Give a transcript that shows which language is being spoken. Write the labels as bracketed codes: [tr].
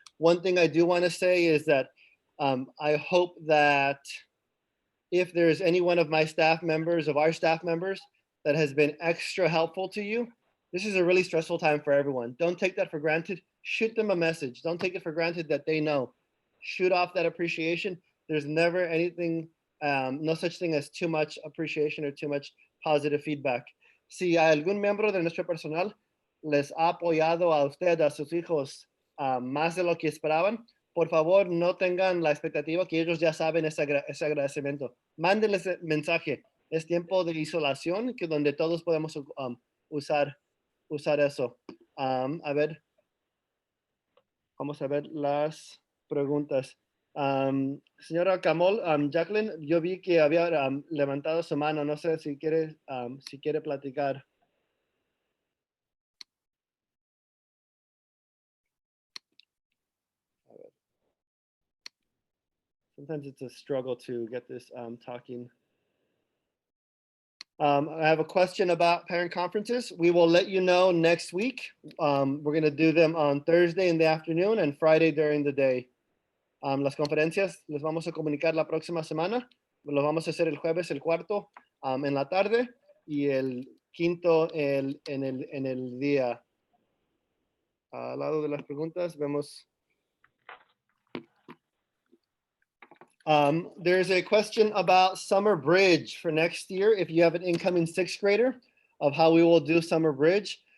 [en] One thing I do want to say is that I hope that if there's any one of my staff members, of our staff members, that has been extra helpful to you, this is a really stressful time for everyone. Don't take that for granted. Shoot them a message. Don't take it for granted that they know. Shoot off that appreciation. There's never anything, no such thing as too much appreciation or too much positive feedback. [es] Si algún miembro de nuestro personal les ha apoyado a usted, a sus hijos, más de lo que esperaban, por favor, no tengan la expectativa que ellos ya saben ese agradecimiento. Mándenles el mensaje. Es tiempo de isolación, que donde todos podemos usar eso. A ver, vamos a ver las preguntas. Señora Camol, Jacqueline, yo vi que había levantado su mano. No sé si quiere platicar. A ver. [en] Sometimes it's a struggle to get this talking. I have a question about parent conferences. We will let you know next week. We're going to do them on Thursday in the afternoon and Friday during the day. [es] Las conferencias les vamos a comunicar la próxima semana. Lo vamos a hacer el jueves, el cuarto, en la tarde y el quinto en el día. Al lado de las preguntas vemos. [en] There's a question about summer bridge for next year. If you have an incoming sixth grader, of how we will do summer bridge.